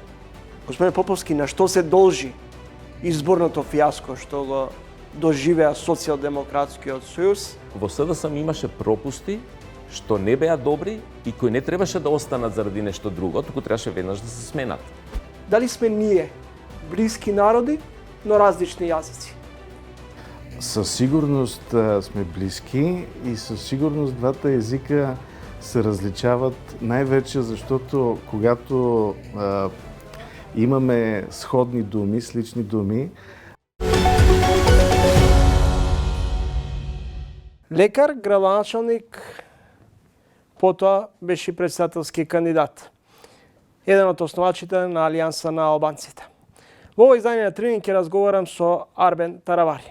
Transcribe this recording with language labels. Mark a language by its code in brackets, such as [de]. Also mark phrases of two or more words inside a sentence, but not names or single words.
[mk] Господине Поповски, на што се должи изборното фијаско што го доживеа Социјалдемократскиот сојуз? Во СДСМ имаше пропусти што не беа добри и кои не требаше да останат заради нешто друго, туку требаше веднаш да се сменат. Дали сме ние блиски народи, но различни јазици? [bg] Със сигурност сме близки и със сигурност двата езика се различават най-вече защото когато имаме сходни думи, слични думи. [mk] Лекар, градоначалник, потоа беше председателски кандидат. Еден од основачите на Алијанса на албанците. Во овој издание на Тренинг ќе разговарам со Арбен Таравари.